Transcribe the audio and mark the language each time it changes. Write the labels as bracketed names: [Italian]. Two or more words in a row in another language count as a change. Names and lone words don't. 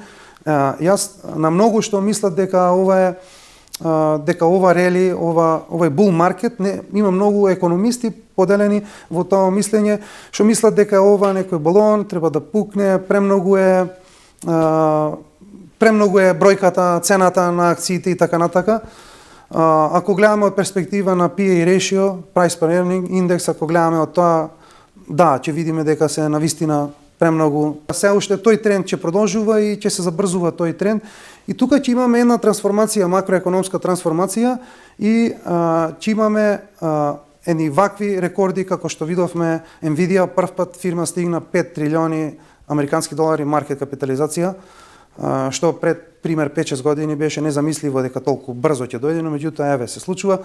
[Macedonian] Јас на многу што мислат дека ова рели, овој [English] bull market, [Macedonian] има многу економисти поделени во тоа мислење, што мислат дека ова некој балон треба да пукне, премногу е бројката, цената на акциите и така натака. Ако гледаме од перспектива на [English] PE ratio, price per earning [Macedonian] индекс, ако гледаме од тоа, да, ќе видиме дека се навистина премногу. Се уште тој тренд ќе продолжува и ќе се забрзува тој тренд. И тука ќе имаме една трансформација, макроекономска трансформација и ќе имаме едни вакви рекорди како што видовме Nvidia, прв пат фирма стигна 5 трилиони американски долари маркет капитализација, што пред пример 5-6 години беше незамисливо дека толку брзо ќе дојде, но меѓутоа еве се случува.